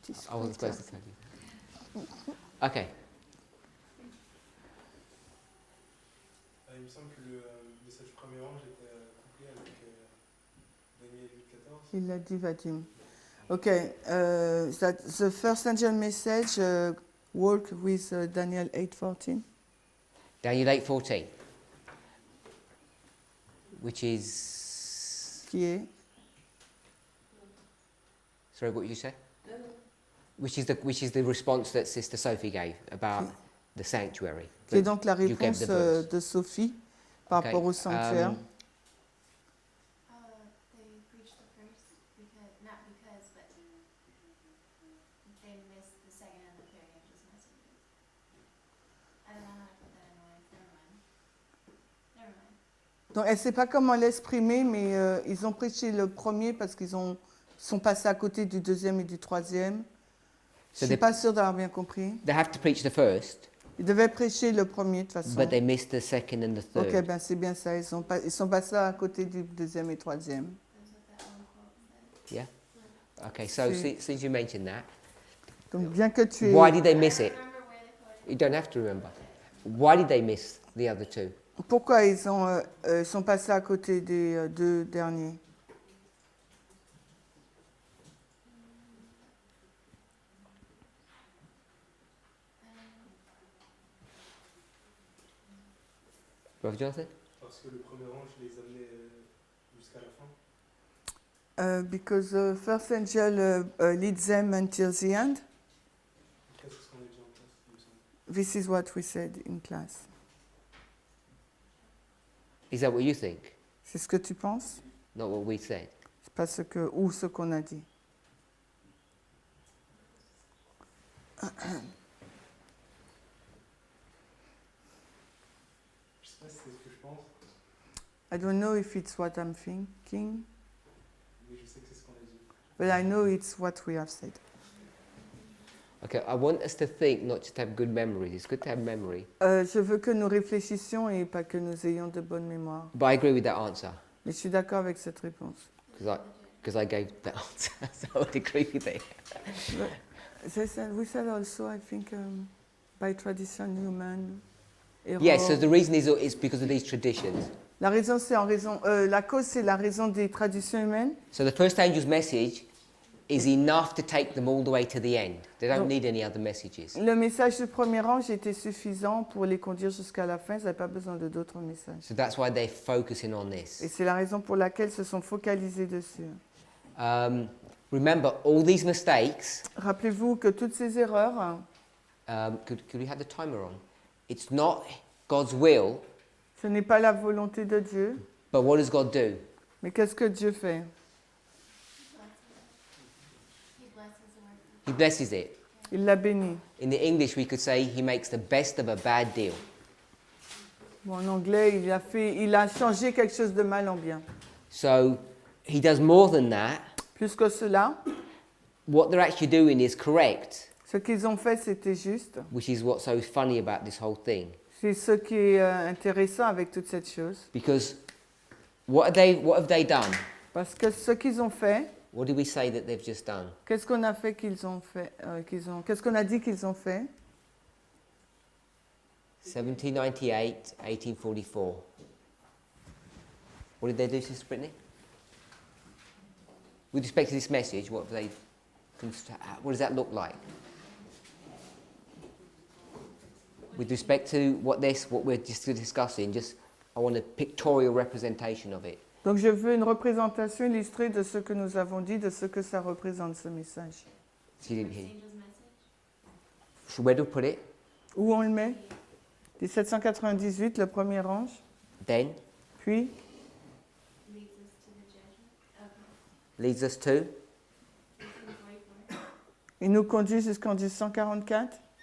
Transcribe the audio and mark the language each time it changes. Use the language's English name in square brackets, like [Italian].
[English] I wasn't supposed to tell you. Okay. [French] Il me semble que le message premier ange était couplé avec Daniel 8:14. Il l'a dit, [English] Vadim. Okay, the first angel message work with Daniel 8:14. Daniel 8:14. Which is... [French] Qui est [English] Sorry, what did you say? Which is the response that Sister Sophie gave about the sanctuary. [French] Qui est donc la [English] You gave [French] réponse [English] the verse. [French] de Sophie par [English] Okay, [French] rapport au sanctuaire. [English] They preached the first because, not because, but they missed the second and the third angel's messages. I don't know how to put that in words. Never mind. Never mind. [French] Donc elle ne sait pas comment l'exprimer, mais ils ont prêché le premier parce qu'ils sont passés à côté du deuxième et du troisième. Je ne suis pas sûre d'avoir bien compris. [English] They have to preach the first, [French] Ils devaient prêcher le premier de toute façon. [English] but they missed the second and the third. [French] Ok, ben c'est bien ça. Ils sont passés à côté du deuxième et troisième. [English] That's what that one quote said. Yeah? Okay, so since you mentioned that, [French] Donc bien que tu [English] why [French] aies... [English] did they miss it? Remember where they quoted? You don't have to remember. Why did they miss the other two? [French] Pourquoi ils sont passés à côté des deux derniers? [English] Brother Jonathan? [French] Parce que le premier ange les amenait jusqu'à la fin. [English] Because the first angel leads them until the end. [French] C'est ce qu'on a dit en classe, il me semble. [English] This is what we said in class. Is that what you think? [French] C'est ce que tu penses? [English] Not what we said. [French] C'est pas ce qu'on a dit. Je sais pas si c'est ce que je pense, [English] I don't know if it's what I'm thinking, [French] mais je sais que c'est ce qu'on a dit. [English] but I know it's what we have said. Okay, I want us to think, not just have good memories. It's good to have memory. [French] Je veux que nous réfléchissions et pas que nous ayons de bonnes mémoires. [English] But I agree with that answer, [French] Mais je suis d'accord avec cette réponse. [English] because I gave that answer, so I would agree with it. We said also, I think, by tradition human. error. Yes, so the reason is because of these traditions. [French] La raison, c'est en raison. La cause, c'est la raison des traditions humaines. [English] So the first angel's message is enough to take them all the way to the end. They don't [French] Donc, [English] need any other messages. [French] Le message du premier ange était suffisant pour les conduire jusqu'à la fin. Ils n'avaient pas besoin de d'autres messages. [English] So that's why they're focusing on [French] Et [English] this. [French] c'est la raison pour laquelle ils se sont focalisés dessus. [English] Remember, all these mistakes, [French] Rappelez-vous que toutes ces erreurs, [English] could we have the timer on? It's not God's will, [French] ce n'est pas la volonté de Dieu. [English] but what does God do? [French] Mais qu'est-ce que Dieu fait? [English] He blesses the word. He blesses it. [French] Il l'a béni. [English] In the English, we could say he makes the best of a bad deal. [French] Bon, en anglais, il a changé quelque chose de mal en bien. [English] So he does more than that. [French] Plus que cela, [English] What they're actually doing is correct, [French] ce qu'ils ont fait, c'était juste. [English] which is what's so funny about this whole thing. [French] C'est ce qui est intéressant avec toute cette chose. [English] Because what have they done? [French] Parce que ce qu'ils ont fait, [English] What did we say that they've just done? [French] qu'est-ce qu'on a fait qu'ils ont fait, qu'est-ce qu'on a dit qu'ils ont fait? [English] 1798, 1844. What did they do, Sister Brittany? With respect to this message, what does that look like? With respect to what we're just discussing, I want a pictorial representation of it. [French] Donc je veux une représentation illustrée de ce que nous avons dit, de ce que ça représente ce message. [English] She didn't First hear. angel's message. So where do we put it? [French] Où on le met? 1798, le premier ange, [English] Then [French] puis [English] Leads us to the judgment. Okay. leads us to 1844. [French] il nous conduit jusqu'en 1844.